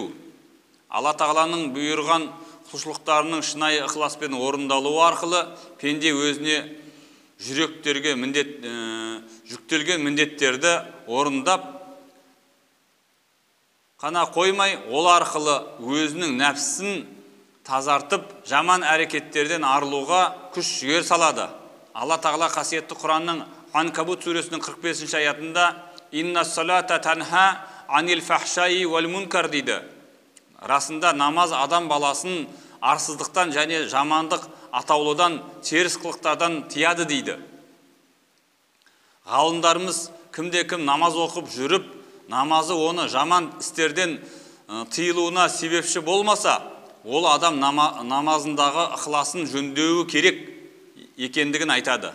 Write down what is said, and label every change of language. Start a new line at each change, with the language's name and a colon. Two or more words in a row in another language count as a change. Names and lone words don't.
Kazakh: Алла Тағаланың бұйырған құлшылықтарының шынайы ықыласпен орындалуы арқылы пенде өзіне жүктелген міндеттерді орындап қана қоймай, ол арқылы өзінің нәпсісін тазартып, жаман әрекеттерден арылуға күш жігер салады. Алла Тағала қасиетті Құранның Анкабут сүресінің 45 аятында
Arabic: «إن الصلاة تنهى عن الفحشاء والمنكر»
Kazakh: дейді. Расында намаз адам баласын арсыздықтан және жамандық атаулыдан, теріс қылықтардан тияды дейді. Ғалымдарымыз кімде-кім намаз оқып жүріп, намазы оны жаман істерден тыйылуына себепші болмаса, ол адам намазындағы ықыласын жөндеуі керек екендігін айтады.